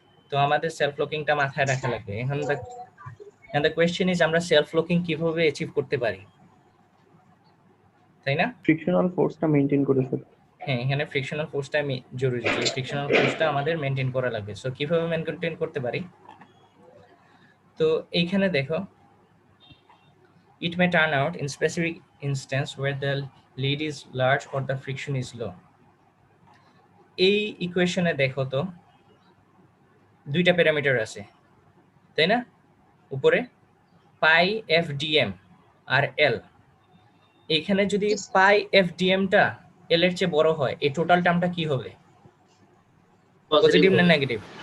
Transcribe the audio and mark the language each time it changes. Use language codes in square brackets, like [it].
[bn] তো আমাদের সেলফ লকিংটা মাথায় রাখা লাগবে। এখন [en] the question is [bn] আমরা সেলফ লকিং কিভাবে অ্যাচিভ করতে পারি, তাই না? ফ্রিকশনাল ফোর্সটা মেইনটেইন করে স্যার। হ্যাঁ, এখানে ফ্রিকশনাল ফোর্সটা জরুরি, যে ফ্রিকশনাল ফোর্সটা আমাদের মেইনটেইন করা লাগবে। সো কিভাবে মেইনটেইন করতে পারি? তো এইখানে দেখো, [en] it may turn out in specific instance where the lead is large or the friction is low. [bn] এই ইকুয়েশনে দেখো তো দুইটা প্যারামিটার আছে, তাই না? উপরে পাই এফ ডিএম আর এল। এইখানে যদি পাই এফ ডিএমটা এল এর চেয়ে বড় হয়, এই টোটাল টার্মটা কি হবে? পজিটিভ না নেগেটিভ?